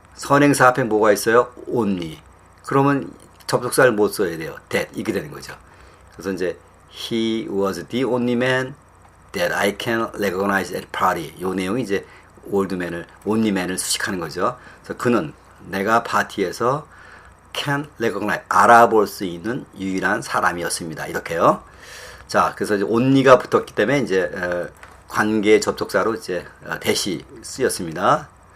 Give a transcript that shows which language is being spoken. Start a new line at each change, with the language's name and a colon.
Korean: 선행사 앞에 뭐가 있어요?
English: only.
Korean: 그러면 접속사를 못 써야 돼요. that 이렇게 되는 거죠. 그래서 이제
English: he was the only man that I can recognize at party.
Korean: 요 내용이 이제 only만을 수식하는 거죠. 그래서 그는 내가 파티에서
English: can recognize
Korean: 알아볼 수 있는 유일한 사람이었습니다. 이렇게요. 자, 그래서 이제 only가 붙었기 때문에 이제 관계 접속사로 이제 that이 쓰였습니다.